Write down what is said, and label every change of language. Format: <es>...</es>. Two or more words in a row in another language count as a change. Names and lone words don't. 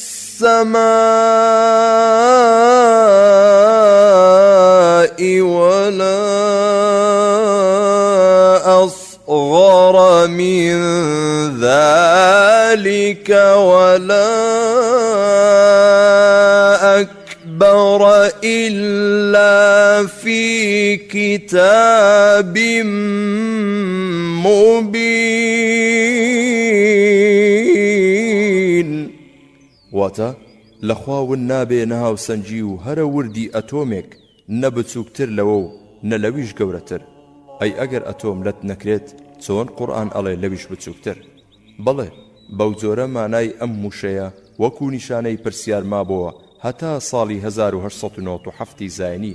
<ar>السماء ولا أصغر من ذلك ولا أكبر إلا في كتاب مبين.</ar> <ckb>واتە لەخواون نابێ نەهاو سەنجی و هەرە وردی ئەتۆمێک نەبچووکتر لەوە و نەلەویش گەورەتر. ئەی ئەگەر ئەتۆم لەت نەکرێت چۆن قورئان ئەڵێ لەویش بچووکتر؟ بەڵێ، بەو جۆرە مانای ئەم موشەیە وەکو نیشانەی پرسیار مابەوە هەتا ساڵی 1997 زاینی.</ckb>